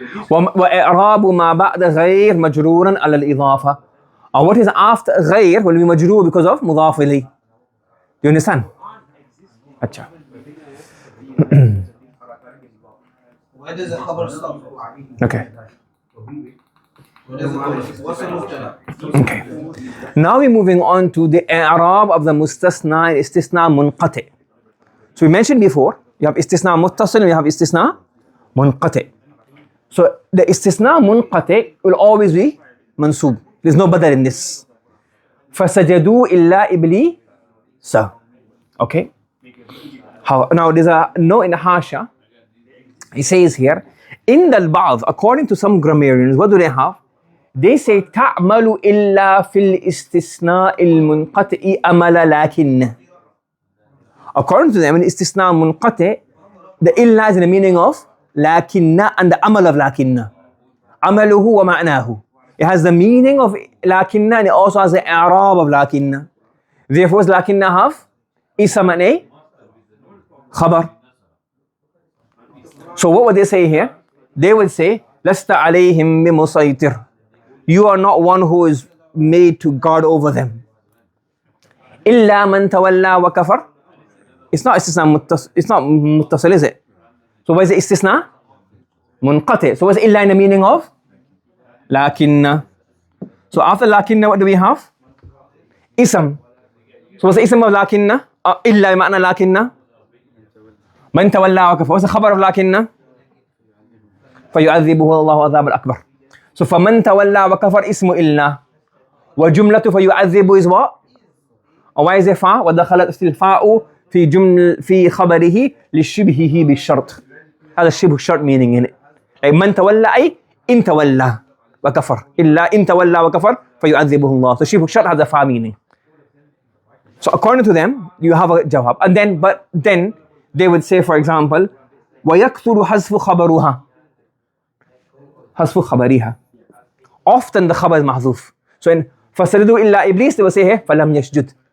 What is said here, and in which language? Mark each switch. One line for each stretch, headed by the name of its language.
Arabic: وإعراب ما بعد غير مجرورا على الإضافة.
English: And what is after غير will be مجرور because of مضاف إليه. Do you understand?
Hindi: अच्छा.
English: Where does the khabar stop? Okay. What's the mubtada? Okay. Now we're moving on to the i'rab of the mustasna and istisna munqati. So we mentioned before, you have istisna muttasil and you have istisna munqati. So the istisna munqati will always be mansub. There's no badal in this.
Arabic: فَسَجَدُوا إِلَّا إِبْلِيسَ.
English: Okay. Now there's a note in the hasha. He says here, in the al-ba'd, according to some grammarians, what do they have?
Arabic: They say تَعْمَلُ إِلَّا فِي الْإِسْتِثْنَاءِ الْمُنْقَطِعِ أَمَلَ لَكِنَّ.
English: According to them, in istisna munqati, the illa is in the meaning of lakinna and the amal of lakinna.
Arabic: Amaluhu wa ma'nahu.
English: It has the meaning of lakinna and it also has the i'rab of lakinna. Therefore, does lakinna have ism and a khabar? So what would they say here? They would say,
Arabic: Lasta alayhim bimusaytir.
English: You are not one who is made to guard over them.
Arabic: Illa man tawalla wa kafar.
English: It's not istisna muttasil, is it? So what is it istisna? Munqati. So what's illa in the meaning of? Lakinna. So after lakinna, what do we have? Ism. So what's the ism of lakinna?
Arabic: Illa ma'na lakinna. Man tawalla wa kafar.
English: What's the khabar of lakinna?
Arabic: فَيُعَذِّبُهُ اللَّهُ عَذَابَ الْأَكْبَرِ. So فَمَنْ تَوَلَّى وَكَفَرْ اسم إِلَّا. وَجُمْلَةُ فَيُعَذِّبُ
English: is what? Or why is it fa?
Arabic: وَدَخَلَتْ الْفَاءُ في خبره لشبهه بالشرط. هذا الشبه شرط
English: meaning in it.
Arabic: Like من تولى أي إن تولى وكفر. إلا إن تولى وكفر فيعذبه الله.
English: So شبه شرط has a fa meaning. So according to them, you have a jawab. And then they would say, for example,
Arabic: ويكثر حذف خبرها. حذف خبرها.
English: Often the khabar is mahzuf. So in
Arabic: فسجدوا إلا إبليس,
English: they will say here
Arabic: فلم يسجد.